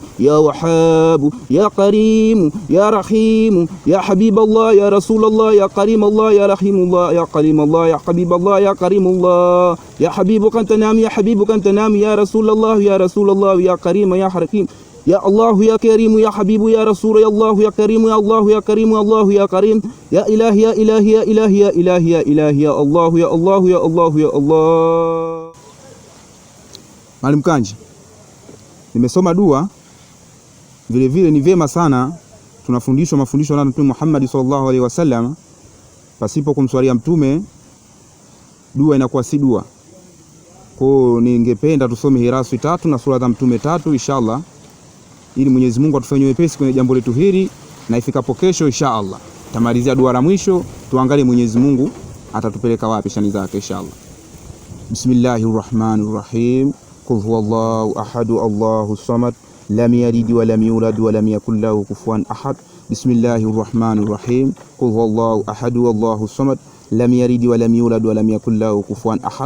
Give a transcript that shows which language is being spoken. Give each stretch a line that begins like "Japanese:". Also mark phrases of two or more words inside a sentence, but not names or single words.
Arabic: يا وهاب يا كريم يا رحيم يا حبيب الله يا رسول الله يا كريم الله يا رحيم الله يا كريم الله يا حبيب الله يا كريم الله يا حبيبك أنت نام يا حبيبك أنت نام يا رسول الله يا رسول الله يا كريم يا حكيم يا الله يا كريم يا حبيب يا رسول يا الله يا كريم يا الله يا كريم يا الله يا كريم يا إله يا إله يا إله يا إله يا إله يا الله يا الله يا الله يا الله.
Swahili: Mwalimu Kanji, nimesoma dua. Vile vile ni vyema sana tunafundishwa mafundisho ya Mtume Muhammad
Arabic: صلى الله عليه وسلم.
Swahili: Pasipo kumswalia mtume dua inakuwa si dua. Kwa ningependa tusome Hirasu 3 na sura za Mtume 3 inshallah, ili Mwenyezi Mungu atufanyie wepesi kwenye jambo letu hili, na ifikapo kesho inshallah tamalizia dua la mwisho, tuangalie Mwenyezi Mungu atatupeleka wapi shani zake inshallah.
Arabic: بسم الله الرحمن الرحيم قل هو الله أحد الله الصمد لم يلد ولم يولد ولم يكن له كفوا أحد. بسم الله الرحمن الرحيم قل هو الله أحد الله الصمد لم يلد ولم يولد ولم يكن له كفوا أحد.